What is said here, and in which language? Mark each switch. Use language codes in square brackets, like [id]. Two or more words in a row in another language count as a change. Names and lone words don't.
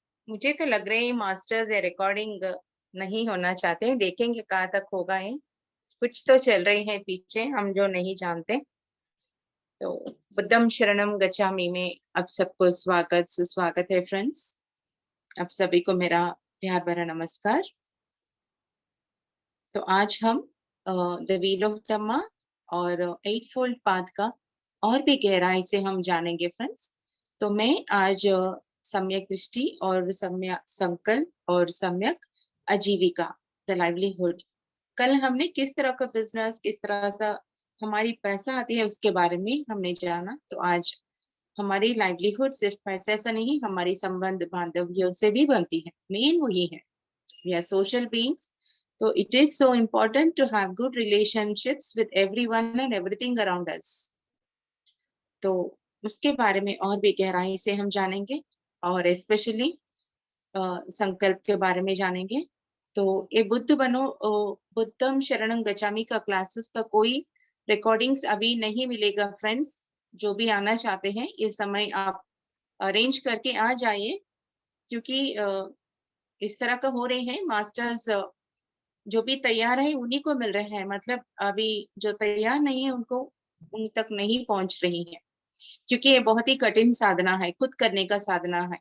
[hi] मुझे तो लग रहा है मास्टर्स या रिकॉर्डिंग नहीं होना चाहते हैं। देखेंगे कहाँ तक होगा ये। कुछ तो चल रही है पीछे, हम जो नहीं जानते। तो [pi] बुद्धम शरणम गच्छामि [hi] में आप सबको स्वागत सुस्वागत है फ्रेंड्स। आप सभी को मेरा प्यार भरा नमस्कार। तो आज हम [en] the wheel of Dhamma [hi] और [en] eight fold path [hi] का और भी गहराई से हम जानेंगे फ्रेंड्स। तो मैं आज सम्यक दृष्टि और सम्यक संकल्प और सम्यक आजीविका [en] the livelihood, [hi] कल हमने किस तरह का बिजनेस, किस तरह से हमारी पैसा आती है उसके बारे में हमने जाना। तो आज हमारी लाइवलीहुड सिर्फ पैसे से नहीं, हमारी संबंध बांधव्यों से भी बनती है। मेन वही है, [en] we are social beings. So it is so important to have good relationships with everyone and everything around us. [hi] तो उसके बारे में और भी गहराई से हम जानेंगे और स्पेशली संकल्प के बारे में जानेंगे। तो ये बुद्ध बनो [pi] बुद्धम शरणं गच्छामि [hi] का क्लासेस का कोई रिकॉर्डिंग्स अभी नहीं मिलेगा फ्रेंड्स। जो भी आना चाहते हैं ये समय आप अरेंज करके आ जाइए, क्योंकि इस तरह का हो रहे हैं। मास्टर्स जो भी तैयार है उन्हीं को मिल रहे हैं, मतलब अभी जो तैयार नहीं है उनको उन तक नहीं पहुंच रही है, क्योंकि ये बहुत ही कठिन साधना है, खुद करने का साधना है।